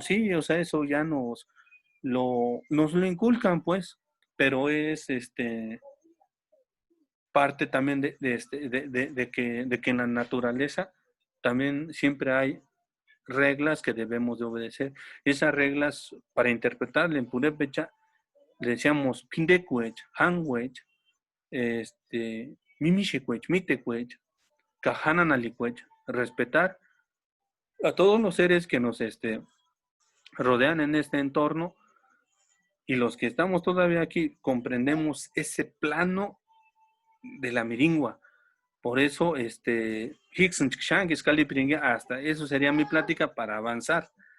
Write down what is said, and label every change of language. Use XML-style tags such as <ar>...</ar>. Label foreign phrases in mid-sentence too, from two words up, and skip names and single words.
<es>Sí, o sea, eso ya nos lo inculcan, pues, pero es parte también de que en la naturaleza también siempre hay reglas que debemos de obedecer. Esas reglas, para interpretarla en purépecha, le decíamos</es> <tsz>pindecuech, hanwech, mimishecuech, mitecuech, cajananalicuech,</tsz> <es>respetar a todos los seres que nos rodean en este entorno, y los que estamos todavía aquí comprendemos ese plano de la miringua. Por eso, hasta eso sería mi plática para avanzar.</es>